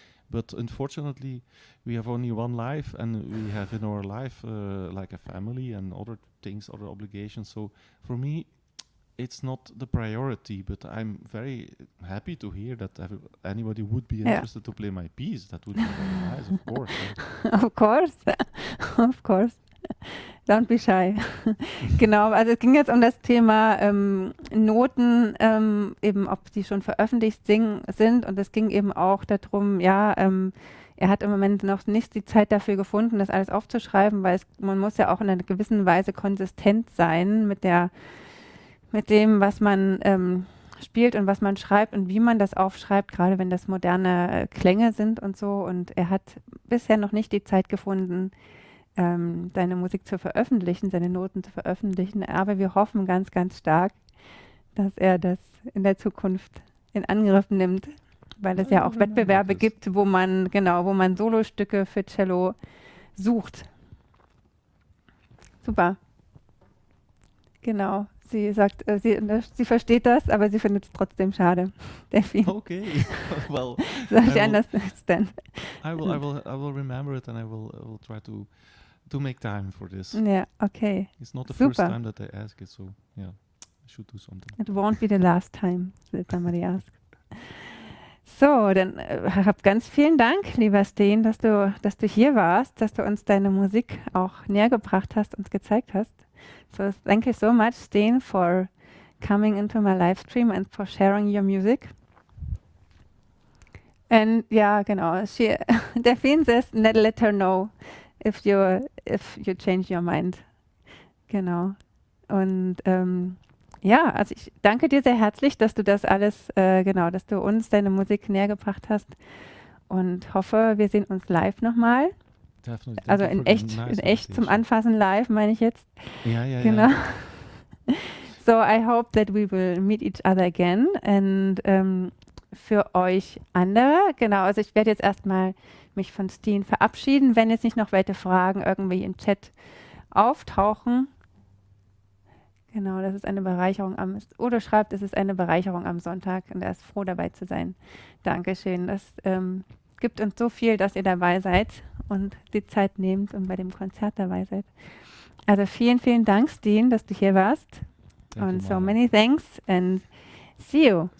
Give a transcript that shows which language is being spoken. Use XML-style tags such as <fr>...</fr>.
<en>But unfortunately, we have only one life, and we have in our life like a family and other things, other obligations. So for me, it's not the priority, but I'm very happy to hear that anybody would be interested to play my piece. That would be very nice, of course. Of course, of course. Don't be shy.</en> <de>Genau, also es ging jetzt um das Thema Noten, eben ob die schon veröffentlicht sind, und es ging eben auch darum, er hat im Moment noch nicht die Zeit dafür gefunden, das alles aufzuschreiben, weil man muss ja auch in einer gewissen Weise konsistent sein mit dem, was man spielt und was man schreibt und wie man das aufschreibt, gerade wenn das moderne Klänge sind und so. Und er hat bisher noch nicht die Zeit gefunden, seine Musik zu veröffentlichen, seine Noten zu veröffentlichen. Aber wir hoffen ganz, ganz stark, dass er das in der Zukunft in Angriff nimmt, weil es ja auch Wettbewerbe gibt, wo man Solostücke für Cello sucht. Super. Genau. Sie sagt, sie versteht das, aber sie findet es trotzdem schade. Delphine.</de> <en>Okay. Well, So, I understand. I will remember it, and I will try to make time for this.</en> <de>Ja, okay.</de> <en>It's not the</en> <de>Super.</de> <en>first time that I ask it, so yeah, I should do something. It won't be the last time that somebody asks.</en> <de>So, dann hab ganz vielen Dank, lieber Stijn, dass du hier warst, dass du uns deine Musik auch näher gebracht hast, uns gezeigt hast.</de> <en>So, thank you so much, Stijn, for coming into my live stream and for sharing your music. And</en> <de>ja, genau,</de> <en>Delphine says, let her know if you change your mind.</en> <de>Genau. Und ja, also ich danke dir sehr herzlich, dass du das alles, dass du uns deine Musik näher gebracht hast und hoffe, wir sehen uns live nochmal.</de> <en>Definitely.</en> <de>Also in echt zum Anfassen live, meine ich jetzt. Ja. Genau.</de> <en>So, I hope that we will meet each other again. And</en> <de>für euch andere, genau, also ich werde jetzt erstmal mich von Stijn verabschieden, wenn jetzt nicht noch weitere Fragen irgendwie im Chat auftauchen. Genau, das ist eine Bereicherung Odo schreibt, es ist eine Bereicherung am Sonntag und er ist froh dabei zu sein. Dankeschön. Das gibt uns so viel, dass ihr dabei seid und die Zeit nehmt und bei dem Konzert dabei seid. Also vielen, vielen Dank, Stijn, dass du hier warst. Und</de> <en>so many thanks and see you.</en>